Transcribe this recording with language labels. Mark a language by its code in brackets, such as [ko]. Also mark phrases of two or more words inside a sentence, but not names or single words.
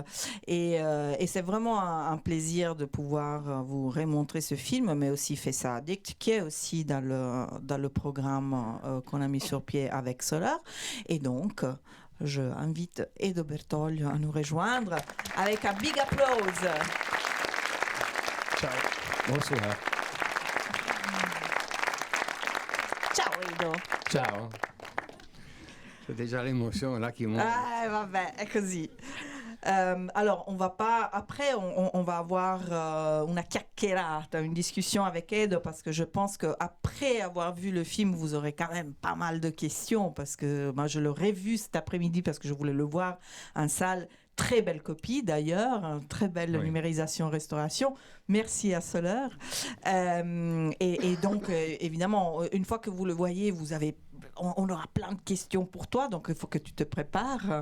[fr] Et c'est vraiment un plaisir de pouvoir vous remontrer ce film, mais aussi Fessa Addict, qui est aussi dans le programme qu'on a mis sur pied avec Soler. Et donc, je invite Edo Bertoglio à nous rejoindre avec un [en] big applause. [it] Ciao. [fr] Bonsoir. [it] Ciao Edo. [fr] Ciao. C'è déjà l'émotion là qui monte. [it] Ah, vabbè, è così. [fr] Alors, on va pas. Après, on va avoir [it] una chiacchierata, [fr] une discussion avec Edo, parce que je pense qu'après avoir vu le film, vous aurez quand même pas mal de questions, parce que moi, je l'aurais vu cet après-midi parce que je voulais le voir en salle. Très belle copie d'ailleurs, très belle numérisation, restauration. Merci à Soler. Et donc, évidemment, une fois que vous le voyez, on aura plein de questions pour toi, donc il faut que tu te prépares.